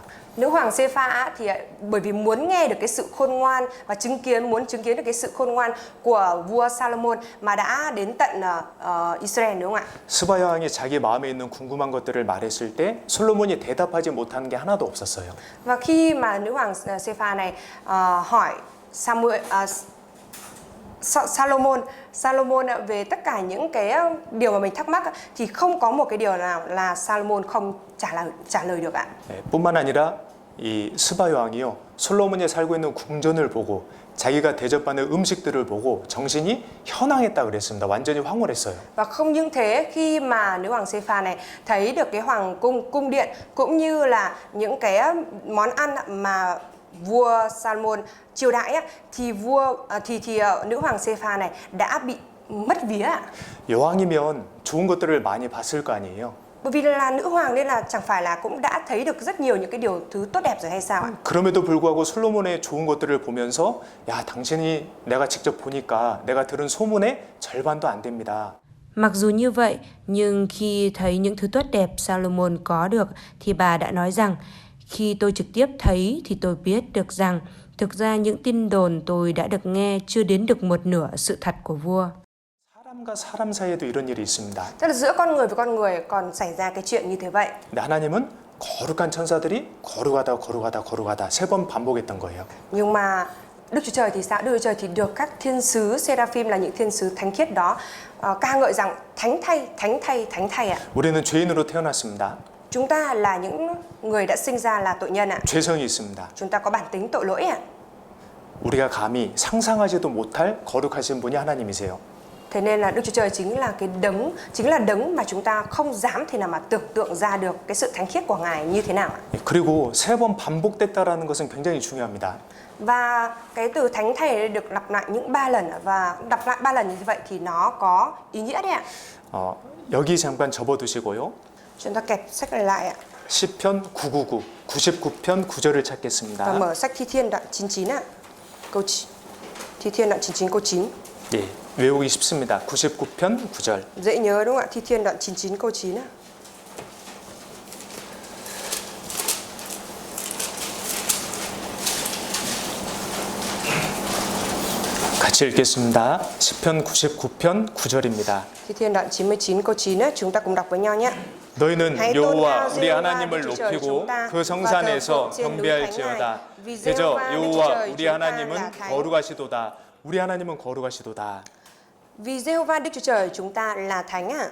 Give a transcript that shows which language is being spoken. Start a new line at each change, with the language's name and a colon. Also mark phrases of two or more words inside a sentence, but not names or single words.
Vietnamese: Nữ hoàng Sê-pha thì bởi vì muốn nghe được cái sự khôn ngoan và muốn chứng kiến được cái sự khôn ngoan của vua Salomon mà đã đến tận Israel đúng không ạ?
Korean: 스바야 왕이 자기 마음에 있는 궁금한 것들을 말했을 때 솔로몬이 대답하지 못하는 게 하나도 없었어요.
Vietnamese: Và khi mà nữ hoàng Sê-pha này hỏi Salomon về tất cả những cái điều mà mình thắc mắc thì không có một cái điều nào là Salomon không trả lời được ạ.
Korean: 뿐만 아니라 이 스바야 왕이요 솔로몬이 살고 있는 궁전을 보고 자기가 대접받는 음식들을 보고 정신이 현황했다 그랬습니다. 완전히 황홀했어요.
Vietnamese: Và không những thế, khi mà nữ hoàng Sê-pha này thấy được cái hoàng cung điện cũng như là những cái món ăn mà vua Salomon chiêu đãi thì nữ hoàng Sê-pha này đã bị mất vía ạ.
Korean: 여왕이면 좋은 것들을 많이 봤을 거 아니에요.
Vietnamese: Bởi vì là nữ hoàng nên là chẳng phải là cũng đã thấy được rất nhiều những cái điều thứ tốt đẹp rồi hay sao ạ?
Korean: 그럼에도 불구하고 솔로몬의 좋은 것들을 보면서 야, 당신이 내가 직접 보니까 내가 들은 소문의 절반도 안 됩니다.
Vietnamese: Mặc dù như vậy, nhưng khi thấy những thứ tốt đẹp Salomon có được thì bà đã nói rằng khi tôi trực tiếp thấy thì tôi biết được rằng thực ra những tin đồn tôi đã được nghe chưa đến được một nửa sự thật của vua.
Korean: 사람과 사람 사이에도 이런 일이 있습니다.
Vietnamese: Tức là giữa con người với con người còn xảy ra cái chuyện như thế vậy.
Korean: 근데 하나님은 거룩한 천사들이 거룩하다 세 번 반복했던 거예요.
Vietnamese: Nhưng mà Đức Chúa Trời thì sao? Đức Chúa Trời thì được các thiên sứ Seraphim là những thiên sứ thánh khiết đó ca ngợi rằng thánh thay, thánh thay, thánh thay ạ.
Korean: 우리는 죄인으로 태어났습니다.
Vietnamese: Chúng ta là những người đã sinh ra là tội nhân ạ.
Korean: 죄성이 있습니다.
Vietnamese: Chúng ta có bản tính tội lỗi ạ.
Korean: 우리가 감히 상상하지도 못할 거룩하신 분이 하나님이세요.
Vietnamese: Thế nên là Đức Chúa Trời chính là đấng mà chúng ta không dám thể nào mà tưởng tượng ra được cái sự thánh khiết của Ngài như thế nào ạ.
Korean: 그리고 세 번 반복됐다라는 것은 굉장히 중요합니다.
Vietnamese: Và cái từ thánh thay được lặp lại những 3 lần và lặp lại 3 lần như vậy thì nó có ý nghĩa đấy ạ.
Korean: 여기 잠깐 접어두시고요.
Vietnamese: Chúng ta kẹp sách này lại ạ.
Korean: 시편 999, 99편 9절을
Vietnamese: Và
Korean: 찾겠습니다.
Vietnamese: mở sách Thi Thiên đoạn 99 ạ. Thi Thiên đoạn 99 câu 9.
Korean: 예, 외우기 쉽습니다. 99편 9절.
Vietnamese: Dễ nhớ đúng không ạ? Thi Thiên đoạn 99 câu 9 ạ.
Korean: 같이 읽겠습니다. 시편 99편 9절입니다.
Vietnamese: Thi Thiên đoạn 99 câu 9 á, chúng ta cùng đọc với nhau nhé.
Korean: 너희는
Vietnamese: hãy tôn
Korean: 여호와
Vietnamese: cao
Korean: 우리
Vietnamese: Giê-hô-va
Korean: 하나님을
Vietnamese: Đức Chúa Trời
Korean: 높이고
Vietnamese: chúng ta
Korean: 그
Vietnamese: và
Korean: 성산에서
Vietnamese: thờ phượng trên núi Thánh
Korean: 경배할지어다.
Vietnamese: Ngài. Vì
Korean: 대저
Vietnamese: Giê-hô-va Đức Chúa
Korean: 여호와
Vietnamese: Trời
Korean: 우리
Vietnamese: chúng ta
Korean: 하나님은
Vietnamese: là thánh.
Korean: 거룩하시도다. 우리 하나님은 거룩하시도다.
Vietnamese: Vì Giê-hô-va Đức Chúa Trời chúng ta là thánh ạ.